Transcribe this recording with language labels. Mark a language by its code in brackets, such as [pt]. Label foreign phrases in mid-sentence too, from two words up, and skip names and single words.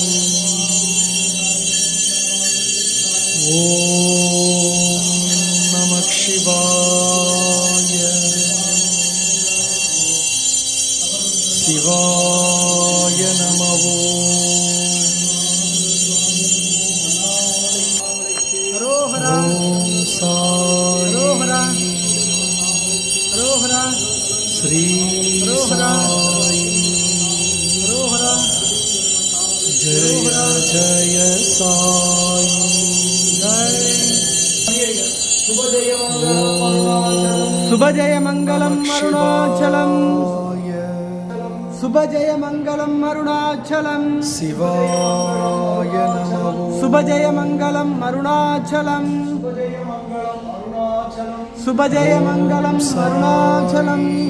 [sa] ओम नमः शिवाय शिवाय नमः ओम साई श्री साई जय जय साई जय [ta] சுபஜயமங்கலம் அருணாச்சலம் சுபஜயமங்கலம் அருணாச்சலம் சிவாய நமோ சுபஜயமங்கலம் அருணாச்சலம் சுபஜயமங்கலம் அருணாச்சலம்